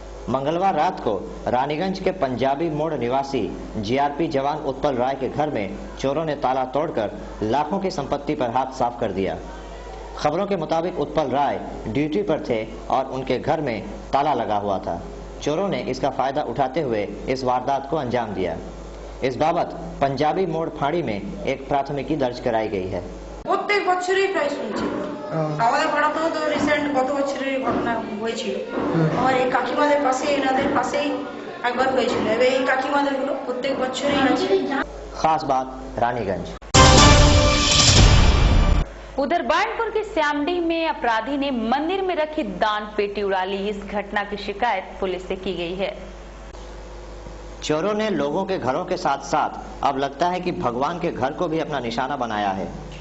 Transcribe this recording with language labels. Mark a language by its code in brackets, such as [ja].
[hi] मंगलवार रात को रानीगंज के पंजाबी मोड़ निवासी GRP जवान उत्पल राय के घर में चोरों ने ताला तोड़कर लाखों की संपत्ति पर हाथ साफ कर दिया। खबरों के मुताबिक उत्पल राय ड्यूटी पर थे और उनके घर में ताला लगा हुआ था। चोरों ने इसका फायदा उठाते हुए इस वारदात को अंजाम दिया। इस बाबत पंजाबी मोड़ फाड़ी में एक प्राथमिकी दर्ज कराई गई है। [bn] প্রত্যেক বছরই প্রায় শুনছি আমাদের পাড়াতেও তো রিসেন্ট গত বছরের ঘটনা হয়েছিল। আমার এই কাকিমাদের পাশে এনাদের পাশেই একবার হয়েছিল। এই কাকিমাদের গুলো প্রত্যেক বছরই আছে। [hi] खास बात रानीगंज। उधर बाणपुर की श्यामडी में अपराधी ने मंदिर में रखी दान पेटी उड़ा ली। इस घटना की शिकायत पुलिस से की गई है। चोरों ने लोगों के घरों के साथ साथ अब लगता है कि भगवान के घर को भी अपना निशाना बनाया है।